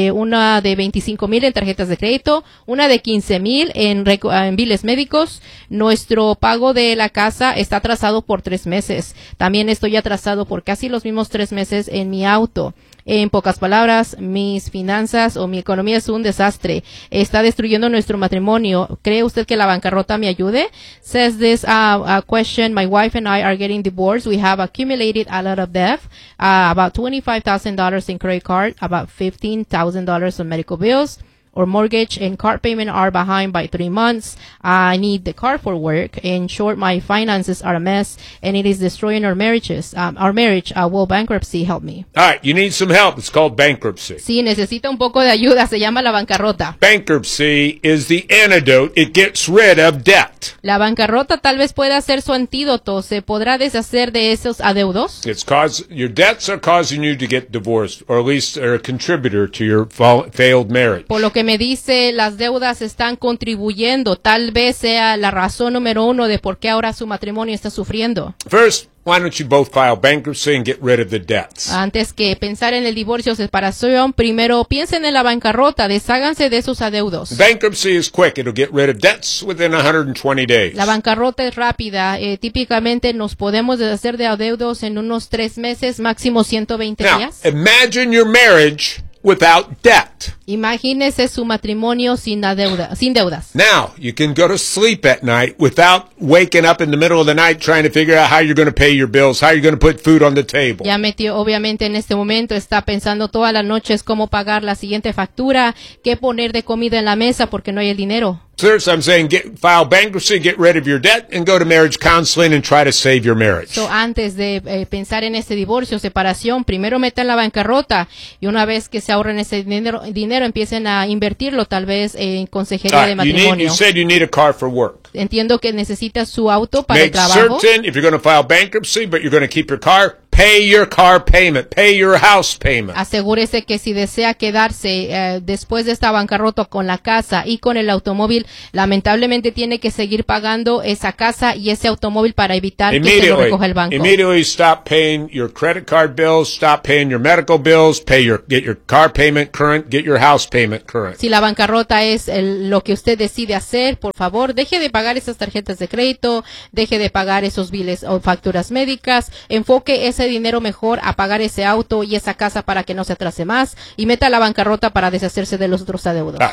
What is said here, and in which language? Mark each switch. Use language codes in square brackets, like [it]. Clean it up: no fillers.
[es] Una de 25,000 en tarjetas de crédito. Una de 15,000 en biles médicos. Nuestro pago de la casa está atrasado por 3 meses. También estoy atrasado por casi los mismos 3 meses en mi auto. En pocas palabras, mis finanzas o mi economía es un desastre. Está destruyendo nuestro matrimonio. ¿Cree usted que la bancarrota me ayude? [en] Says this question, my wife and I are getting divorced. We have accumulated a lot of debt, about $25,000 in credit card, about $15,000 in medical bills. Our mortgage and car payment are behind by 3 months. I need the car for work. In short, my finances are a mess, and it is destroying our marriages. Our marriage, will bankruptcy help me? All right, you need some help. It's called bankruptcy. [es] Sí, necesita un poco de ayuda. Se llama la bancarrota. [en] Bankruptcy is the antidote. It gets rid of debt. [es] La bancarrota tal vez pueda ser su antídoto. ¿Se podrá deshacer de esos adeudos? [en] It's cause your debts are causing you to get divorced, or at least are a contributor to your failed marriage. [es] Lo que me dice, las deudas están contribuyendo. Tal vez sea la razón número uno de por qué ahora su matrimonio está sufriendo. [en] First, why don't you both file bankruptcy and get rid of the debts? [es] Antes que pensar en el divorcio o separación, primero piensen en la bankruptcy, desháganse de sus adeudos. [en] Bankruptcy is quick. It'll get rid of debts within 120 days. [es] La bankruptcy es rápida. Típicamente nos podemos deshacer de adeudos en unos 3 meses, máximo 120 [en] Now, [es] días. [en] Imagine your marriage without debt. [es] Imagínese su matrimonio sin deudas. [en] Now, you can go to sleep at night without waking up in the middle of the night trying to figure out how you're going to pay your bills, how you're going to put food on the table. [es] Ya metió, obviamente, en este momento está pensando toda la noche es cómo pagar la siguiente factura, qué poner de comida en la mesa porque no hay el dinero. [en] First, I'm saying file bankruptcy, get rid of your debt, and go to marriage counseling and try to save your marriage. So, [es] antes de pensar en ese divorcio, separación, primero meta en la bancarrota, y una vez que se ahorren ese dinero, empiecen a invertirlo, tal vez, en consejería de matrimonio. [en] You said you need a car for work. [es] Entiendo que necesita su auto para [en] Make [es] el trabajo. [en] Make certain, if you're going to file bankruptcy, but you're going to keep your car, pay your car payment, pay your house payment. [es] Asegúrese que si desea quedarse después de esta bancarrota con la casa y con el automóvil, lamentablemente tiene que seguir pagando esa casa y ese automóvil para evitar que se lo recoja el banco. [en] Immediately stop paying your credit card bills, stop paying your medical bills, get your car payment current, get your house payment current. [es] Si la bancarrota es lo que usted decide hacer, por favor, deje de pagar esas tarjetas de crédito, deje de pagar esos biles o facturas médicas, enfoque ese dinero mejor a pagar ese auto y esa casa para que no se atrase más y meta a la bancarrota para deshacerse de los otros adeudos.